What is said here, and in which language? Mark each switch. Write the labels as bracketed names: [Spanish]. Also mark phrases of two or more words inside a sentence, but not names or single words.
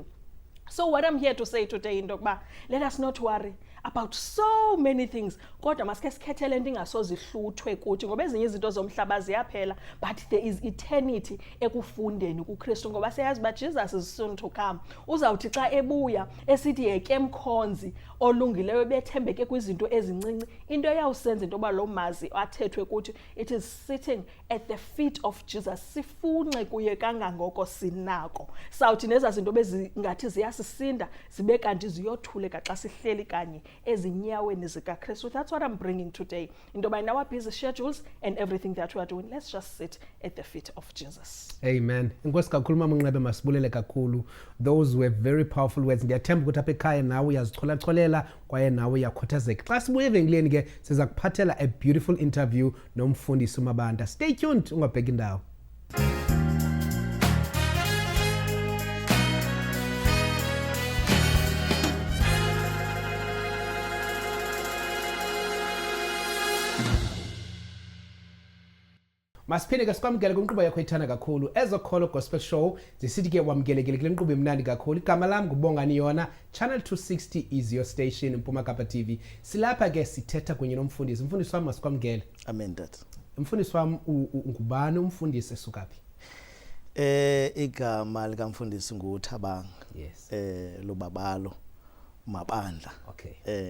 [English] So what I'm here to say today [Xhosa] into yokuba [English] let us not worry about so many things, [Xhosa] kodwa masike sikhethele into ingasozihluthwe kuthi, ngoba ezinye izinto zomhlaba ziyaphela, [English] but there is eternity [Xhosa] ekufundeni kuKristu, ngoba siyazi uba [English] Jesus is soon to come. [Xhosa] Uzawuthi xa ebuya esithi yeke mkhonzi olungileyo bethembeke kwizinto ezincinci, into eyawusenza into yoba lo mazi athethwe kuthi, [English] it is sitting at the feet of Jesus, [Xhosa] sifunxe kuye kangangoko sinako. Sawuthi neza zinto bezingathi ziyasisinda zibe kanti ziyothuleka xa sihleli kanye ezinyaweni zikaKristu. [English] That's what I'm bringing today. Into by our busy schedules and everything that we are doing, let's just sit at the feet of Jesus. Amen. [Xhosa] Inkosi kakhulu mama Nqebe, masibulele kakhulu. [English] Those were very powerful words. [Xhosa] Ndiyathemba ukuthi apha ekhaya nawe uyazicholaccolela kwaye nawe uyakhuthazeka. Xa sibuye evenkileni ke siza kuphathela [English] a beautiful interview [Xhosa] nomfundisi uMabanda. [English] Stay tuned, [Xhosa] ungabheki indawo. Masiphinde ke sikwamukele kwinkqubo yakho ethanda kakhulu Ezokholo Gospel Show. Zisithi ke wamkelekile kule nkqubo emnandi kakhulu. Igama lami ngubongani yona. [English] Channel 260 is your station, Mpuma Kapa TV. [Xhosa] Silapha ke sithetha kunye nomfundisi. Umfundisi wami masikwamukele. [English] Amen dad. [Xhosa] Umfundisi wami ngubani umfundisi esukaphi? Igama likamfundisi nguThabanga. [English] Yes. Lobabalo Mabandla. Okay.